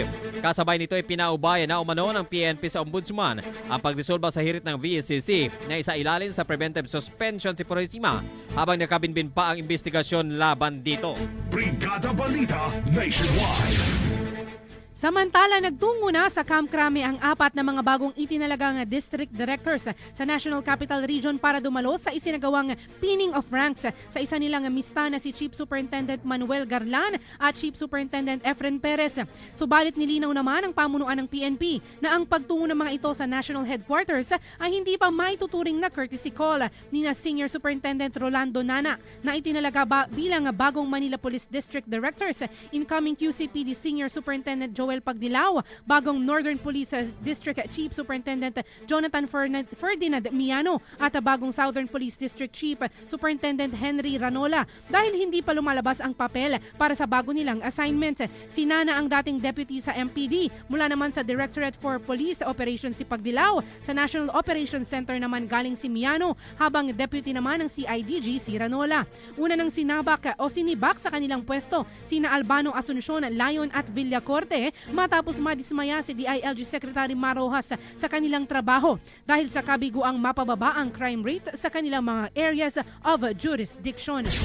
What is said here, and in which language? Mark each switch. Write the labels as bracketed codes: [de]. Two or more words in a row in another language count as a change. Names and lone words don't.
[tl] Kasabay nito ay pinaubaya na umano ng PNP sa Ombudsman ang pagresolba sa hirit ng VACC na isa ilalim sa [en] preventive suspension [tl] si Purisima habang nakabinbin pa ang investigasyon laban dito. Brigada Balita Nationwide. Samantala, nagtungo na sa Camp Crame ang 4 na mga bagong itinalagang district directors sa National Capital Region para dumalo sa isinagawang [en] pinning of ranks [tl] sa isa nilang mista na si Chief Superintendent Manuel Garlan at Chief Superintendent Efren Perez. Subalit nilinaw naman ang pamunuan ng PNP na ang pagtungo ng mga ito sa National Headquarters ay hindi pa maituturing na [en] courtesy call [tl] ni na Senior Superintendent Rolando Nana na itinalaga bilang bagong Manila Police District Directors, incoming QCPD Senior Superintendent Joel Pagdilaw, bagong Northern Police District Chief Superintendent Jonathan Ferdinand Miano at bagong Southern Police District Chief Superintendent Henry Ranola. Dahil hindi pa lumalabas ang papel para sa bago nilang assignment, sinana ang dating deputy sa MPD mula naman sa Directorate for Police Operations si Pagdilaw, sa National Operations Center naman galing si Miano, habang deputy naman ng CIDG si Ranola. Una nang sinibak sa kanilang pwesto sina Albano Asuncion, Lion at Villacorte matapos madismaya si DILG Secretary Marojas sa kanilang trabaho dahil sa kabiguang mapababa ang [en] crime rate [tl] sa kanilang mga [en] areas of jurisdiction.